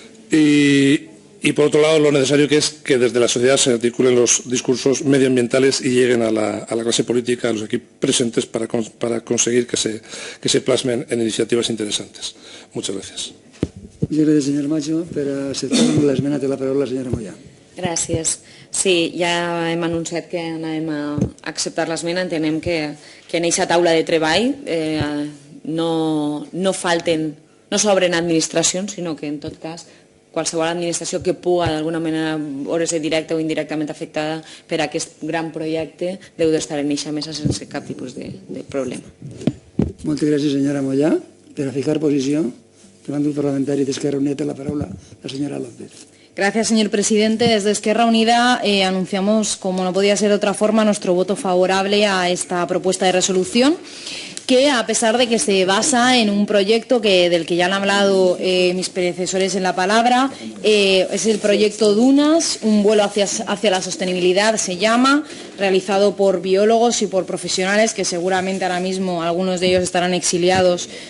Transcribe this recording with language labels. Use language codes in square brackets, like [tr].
[es] Y por otro lado, lo necesario que es que desde la sociedad se articulen los discursos medioambientales y lleguen a la clase política, a los aquí presentes, para conseguir que se plasmen en iniciativas interesantes. Muchas gracias. Muchas gracias, señor Macho. [ca] Per acceptar l'esmena té la paraula la senyora Mollà. Gràcies. Sí, ja hem anunciat que anem a acceptar l'esmena. Entenem que en aquesta taula de treball no s'obren administracions, sinó que en tot cas qualsevol administració que puga d'alguna manera veure-se directa o indirectament afectada per aquest gran projecte deu d'estar en eixa mesa sense cap tipus de problema. Moltes gràcies, senyora Mollà. Per a fijar posició, davant del parlamentari d'Esquerra Unida té la paraula la senyora López. [es] Gracias, señor presidente. Desde Esquerra Unida anunciamos, como no podía ser de otra forma, nuestro voto favorable a esta propuesta de resolución, que a pesar de que se basa en un proyecto del que ya han hablado mis predecesores en la palabra, es el proyecto Dunas, un vuelo hacia la sostenibilidad se llama, realizado por biólogos y por profesionales que seguramente ahora mismo algunos de ellos estarán exiliados